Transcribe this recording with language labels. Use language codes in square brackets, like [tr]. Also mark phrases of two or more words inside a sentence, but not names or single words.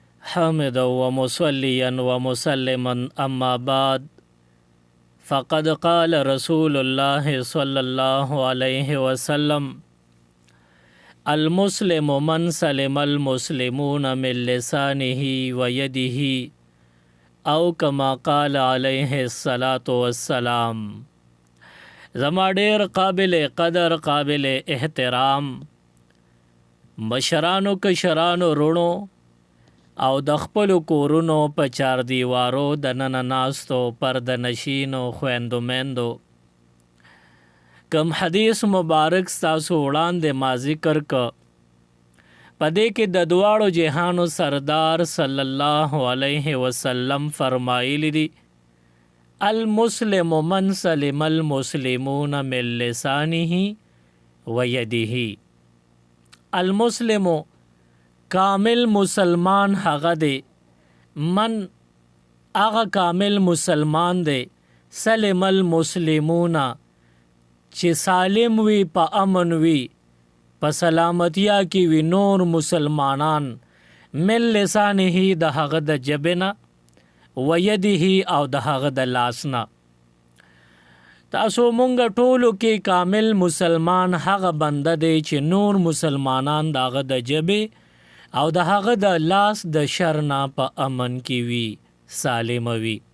[ar] حامدا ومصليا ومسلما أما بعد فقد قال رسول الله صلى الله عليه وسلم المسلم من سلم المسلمون من لسانه ويده او كما قال عليه الصلاة والسلام. [ps] زما ډیر قابل قدر قابل احترام مشرانو کشرانو رونو او د خپلو کورونو په چار دیوارو د ننه ناستو پرده نشینو خویندو میندو کم حدیث مبارک ستاسو وړاندې ما ذکر که په دې کې د دواړو جهانو سردار [ar] صلی الله علیه وسلم [ps] فرمایلی دي [ar] المسلم من سلم المسلمون من لسانه ویده. [ps] المسلم کامل مسلمان هغه دی من هغه کامل مسلمان دی [ar] سلم المسلمون [ps] چې سالم وي په امن وي په سلامتیا کې وي نور مسلمانان [ar] من لسانه [ps] د هغه د جبنه ویده او د هغه د لاسنه. تاسو مونږ ټولو کې کامل مسلمان هغه بنده دی چې نور مسلمانان د هغه د جبې او د هغه د لاس د شر نه په امن کې وي سالم وي.